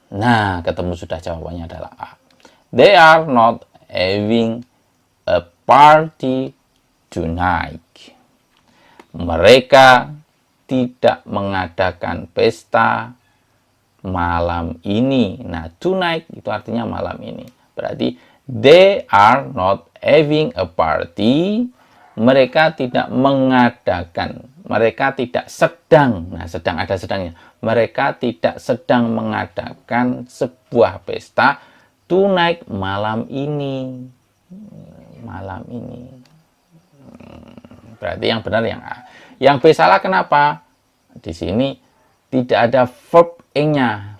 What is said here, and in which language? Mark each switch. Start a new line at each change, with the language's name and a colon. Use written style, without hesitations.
Indonesian: Nah, ketemu sudah, jawabannya adalah A.
English: They are not having a party tonight.
Indonesian: Mereka tidak mengadakan pesta malam ini. Nah, tonight itu artinya malam ini. Berarti
English: they are not having a party.
Indonesian: Mereka tidak mengadakan. Mereka tidak sedang. Nah, sedang ada sedangnya. Mereka tidak sedang mengadakan sebuah pesta tonight, malam ini. Malam ini. Berarti yang benar yang A. Yang B salah, kenapa? Di sini tidak ada verb ing-nya.